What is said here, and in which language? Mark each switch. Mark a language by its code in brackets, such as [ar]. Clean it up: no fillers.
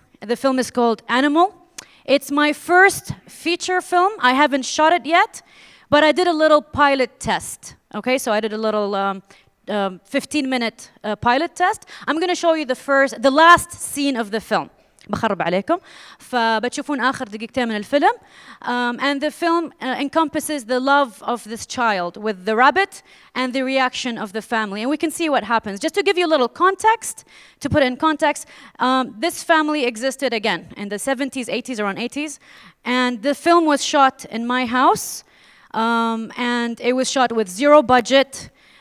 [en] The film is called Animal. It's my first feature film. I haven't shot it yet, but I did a little pilot test. Okay, so I did a little 15-minute pilot test. I'm going to show you the last scene of the film. [ar] بخرب عليكم. فبتشوفون آخر دقيقتين من الفيلم. [en] And the film encompasses the love of this child with the rabbit and the reaction of the family. And we can see what happens. Just to give you a little context, to put it in context, this family existed again in the 70s, 80s, around 80s. And the film was shot in my house. And it was shot with zero budget.